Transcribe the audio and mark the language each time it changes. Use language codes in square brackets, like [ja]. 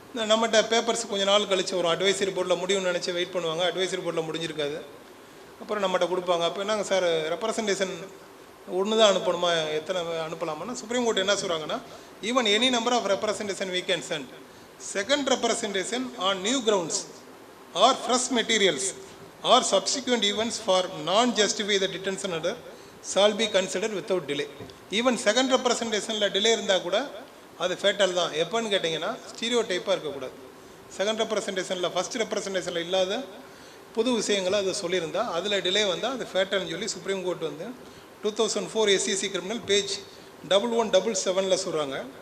[ta] நம்மகிட்ட பேப்பர்ஸ் கொஞ்சம் நாள் கழிச்சு வரும், அட்வைசரி போர்டில் முடியும்னு நினச்சி வெயிட் பண்ணுவாங்க, அட்வைசரி போர்டில் முடிஞ்சிருக்காது. அப்புறம் நம்மகிட்ட கொடுப்பாங்க. அப்போ என்னங்க சார் ரெப்ரசன்டேஷன் ஒன்று தான் அனுப்பணுமா, எத்தனை அனுப்பலாமான்னா சுப்ரீம் கோர்ட் என்ன சொல்கிறாங்கன்னா, [en] Even any number of representation we can send. Second representation on new grounds or fresh materials or subsequent events for non-justify the detention order shall be considered without delay. Even second representationல [ta] delay இருந்தால் கூட அது fatal தான். எப்போன்னு கேட்டிங்கன்னா stereo டைப்பாக இருக்கக்கூடாது. Second ரெப்ரசன்டேஷனில் first ரெப்ரசன்டேஷனில் இல்லாத புது விஷயங்களை அது சொல்லியிருந்தால் அதில் டிலே வந்தால் அது ஃபேட்டல்னு சொல்லி சுப்ரீம் கோர்ட் வந்து 2004 SEC கிரிமினல் பேஜ் 1177 சொல்கிறாங்க.